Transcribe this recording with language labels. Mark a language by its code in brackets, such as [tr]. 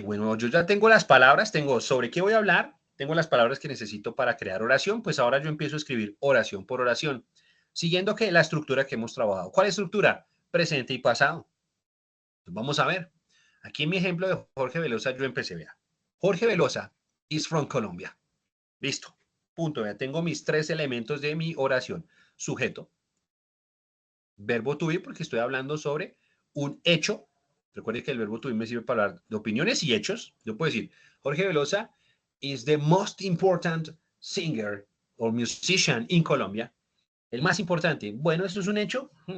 [es] Bueno, yo ya tengo las palabras, tengo sobre qué voy a hablar, tengo las palabras que necesito para crear oración, pues ahora yo empiezo a escribir oración por oración, siguiendo que la estructura que hemos trabajado. ¿Cuál estructura? Presente y pasado. Pues vamos a ver. Aquí en mi ejemplo de Jorge Velosa yo empecé, vea. [en] Jorge Velosa is from Colombia. [es] Listo. Punto. Ya tengo mis 3 elementos de mi oración. Sujeto, verbo to be, porque estoy hablando sobre un hecho. Recuerde que el verbo to be me sirve para hablar de opiniones y hechos. Yo puedo decir, [en] Jorge Velosa is the most important singer or musician in Colombia. [es] El más importante. Bueno, ¿eso es un hecho?